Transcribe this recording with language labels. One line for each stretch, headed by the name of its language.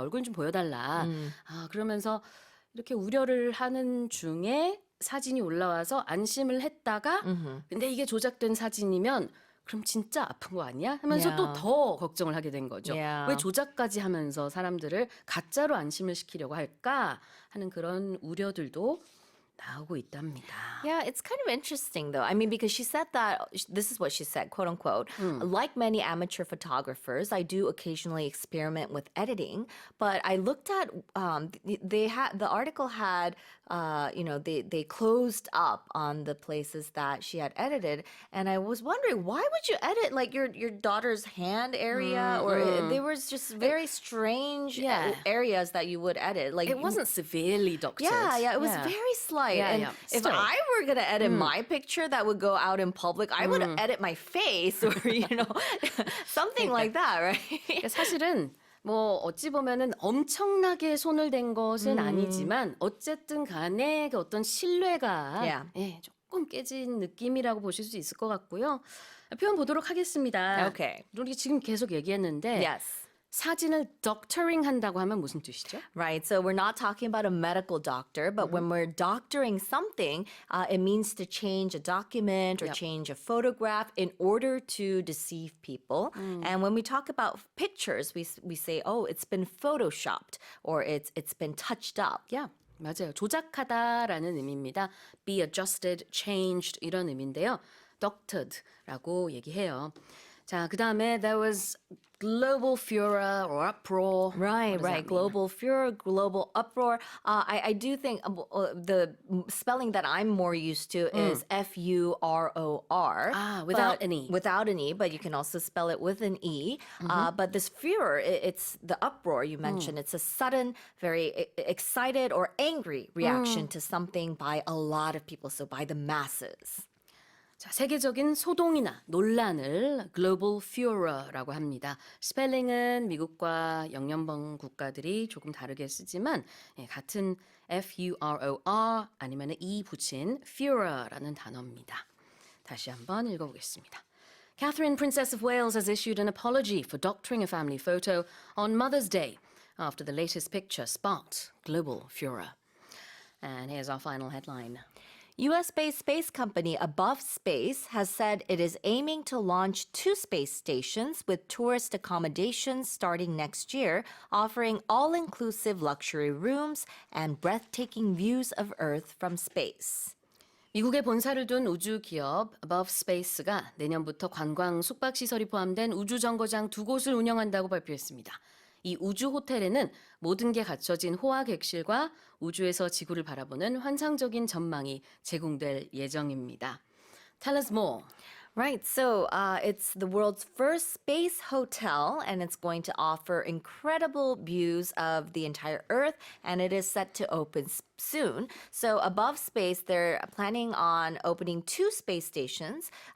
Korean: 얼굴 좀 보여달라. 그러면서 이렇게 우려를 하는 중에 사진이 올라와서 안심을 했다가 근데 이게 조작된 사진이면 그럼 진짜 아픈 거 아니야? 하면서 또 더 걱정을 하게 된 거죠. 왜 조작까지 하면서 사람들을 가짜로 안심을 시키려고 할까? 하는 그런 우려들도 나오고 있답니다.
English: Yeah, it's kind of interesting though. I mean, because she said that, this is what she said, quote unquote, like many amateur photographers, I do occasionally experiment with editing, but I looked at, the article had, they closed up on the places that she had edited, and I was wondering, why would you edit like your daughter's hand area, or there was just very strange areas that you would edit. Like It wasn't severely doctored. Yeah, it was very slight. And if Still. I were gonna edit my picture that would go out in public, I would edit my face or something like that, right?
Korean: 사실은 뭐 어찌 보면은 엄청나게 손을 댄 것은 아니지만 어쨌든 간에 그 어떤 신뢰가 조금 깨진 느낌이라고 보실 수 있을 것 같고요. 표현 보도록 하겠습니다.
English: Okay.
Korean: 우리 지금 계속 얘기했는데
English: Yes.
Korean: 사진을 doctoring 한다고 하면 무슨 뜻이죠?
English: Right. So we're not talking about a medical doctor, but when we're doctoring something, it means to change a document or change a photograph in order to deceive people. And when we talk about pictures, we say, oh, it's been photoshopped or it's been touched up.
Korean: Yeah. 맞아요. 조작하다라는 의미입니다.
English: Be adjusted, changed
Korean: 이런 의미인데요. doctored라고 얘기해요. 자, 그다음에
English: there was global furor or uproar. Right. Global furor, global uproar. I do think the spelling that I'm more used to is F-U-R-O-R. Without an E. Without an E, but you can also spell it with an E. But this furor, it's the uproar you mentioned. It's a sudden, very excited or angry reaction to something by a lot of people, so by the masses.
Korean: 자, 세계적인 소동이나 논란을 global furor라고 합니다. 스펠링은 미국과 영연방 국가들이 조금 다르게 쓰지만 같은 F-U-R-O-R 아니면 E 붙인 furor라는 단어입니다. 다시 한번 읽어보겠습니다.
English: Catherine, Princess of Wales, has issued an apology for doctoring a family photo on Mother's Day. after the latest picture sparked global furor. And here's our final headline. US-based space company Above Space has said it is aiming to launch 2 space stations with tourist accommodations starting next year, offering all-inclusive luxury rooms and breathtaking views of Earth from space.
Korean: 미국에 본사를 둔 우주 기업 Above Space가 내년부터 관광 숙박시설이 포함된 우주 정거장 2곳을 운영한다고 발표했습니다. 이 우주 호텔에는 모든 게 갖춰진 호화 객실과 우주에서 지구를 바라보는 환상적인 전망이 제공될 예정입니다.
English: Tell us more. Right, so it's the world's first space hotel, and it's going to offer incredible views of the entire Earth, and it is set to open soon. So Above Space, they're planning on opening 2 space stations.